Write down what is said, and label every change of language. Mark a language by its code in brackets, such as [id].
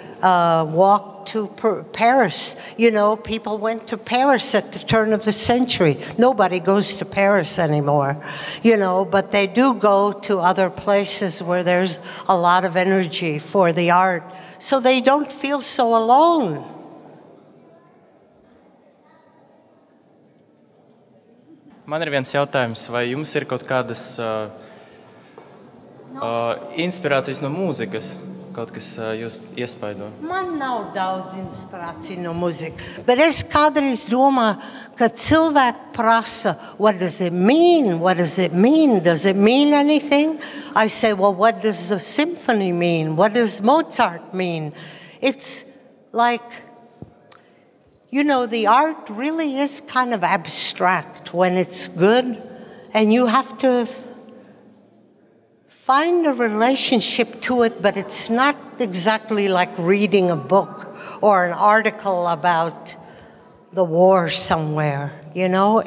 [en] Walk to Paris. People went to Paris at the turn of the century. Nobody goes to Paris anymore, but they do go to other places where there's a lot of energy for the art, so they don't feel so alone. [lv] Man ir viens jautājums, vai jums ir kaut kādas inspirācijas no mūzikas? kaut kas jūs iespaido? Man nav daudz inspirācija no mūzikas, bet es kādreiz domāju, ka cilvēki prasa, [en] what does it mean? What does it mean? Does it mean anything? I say, well, what does a symphony mean? What does Mozart mean? It's like, you know, the art really is kind of abstract when it's good, and you have to find a relationship to it, but it's not exactly like reading a book or an article about the war somewhere, you know?